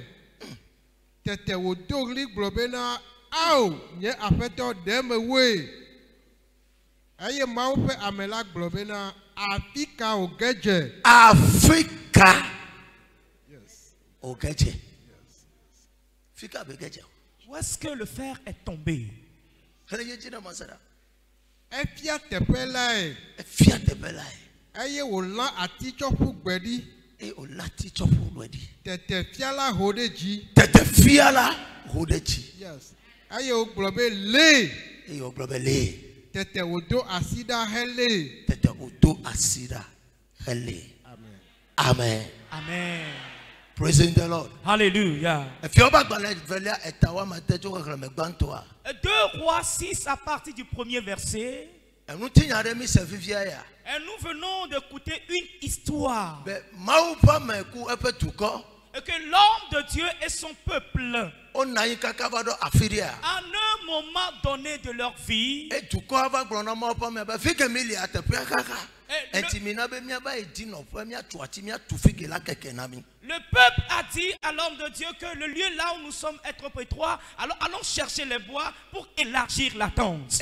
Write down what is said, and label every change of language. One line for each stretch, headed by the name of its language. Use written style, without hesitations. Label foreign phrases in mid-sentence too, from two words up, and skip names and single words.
Ewe: Tete wòdo ɣli gblɔ bena ao nye aƒetɔ ɖe me woe. Eye Mawu ƒe ame la gblɔ bena afi ka wòge dze. Afrika. Wòge dze. Fika be ge dze.
French: Où est-ce que le fer est tombé?
Ewe: Efia teƒe lae. Efia teƒe lae. Eye wòlã ati tsɔ ƒu gbe ɖi. Eye wòlã ati tsɔ ƒu gbe ɖi. Tete fia la ho ɖe dzi. Tete fia la ho ɖe dzi. Yes. Eye wògblɔ be lee. Eye wògblɔ be lee. Tete wòdo asi ɖa helée. Tete wòdo asi ɖa helée. Amen. Amen. Amen.
English: Praising the Lord. Hallelujah.
French: 2 Rois 6 à partir du premier verset. Et nous venons d'écouter une histoire. Et que l'homme de Dieu et son peuple, à un moment donné de leur vie, le peuple a dit à l'homme de Dieu que le lieu là où nous sommes est trop étroit, alors allons chercher les bois pour élargir la tente.